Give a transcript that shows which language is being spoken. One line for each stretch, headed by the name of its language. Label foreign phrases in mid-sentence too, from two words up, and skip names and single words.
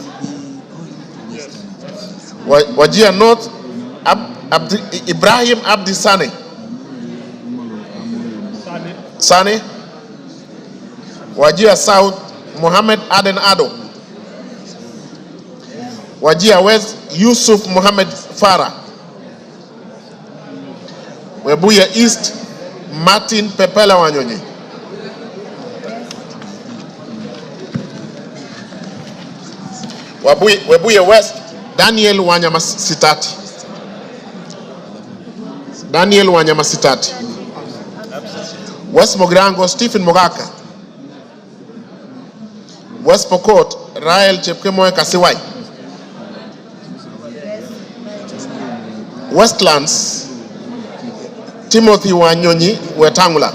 English: Wajir North Ibrahim Abdi Sane. Sani. Wajir South, Mohammed Aden Ado. Wajir West, Yusuf Mohammed Farah. Webuye East, Martin Pepela Wanyonyi. Webuye West, Daniel Wanyama Sitati. Daniel Wanyama Sitati. West Mogrango, Stephen Mogaka. West Pokot, Rael Chepkemoe Kasiwai. Westlands, Timothy Wanyonyi Wetangula.